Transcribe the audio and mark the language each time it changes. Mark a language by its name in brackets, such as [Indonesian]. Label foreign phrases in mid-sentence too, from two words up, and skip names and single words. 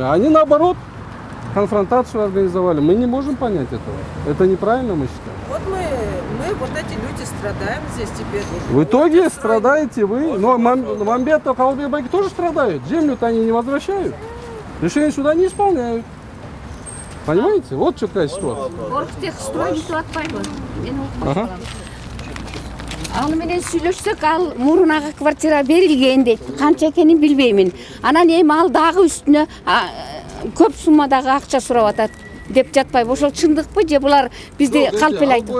[Russian] А они наоборот конфронтацию организовали. Мы не можем понять этого. Это неправильно, мы считаем. Вот мы вот эти люди страдаем здесь теперь. В итоге страдаете вы. Но Мамбетов, Калыбек Байке тоже страдают. Землю-то они не возвращают. Решение суда не исполняют. Понимаете? Вот какая ситуация. [Kyrgyz] Оргтехстрой кетип атпайбы. Мен укуп калам. Аны менен сүйлөшсөк, ал мурунага квартира берилген дейт. Канча экенин билбеймин. Анан эми ал дагы үстүнө көп суммадагы акча сурап атат деп жатпайбы. Ошол чындыкпы же булар бизди калп эле айтат?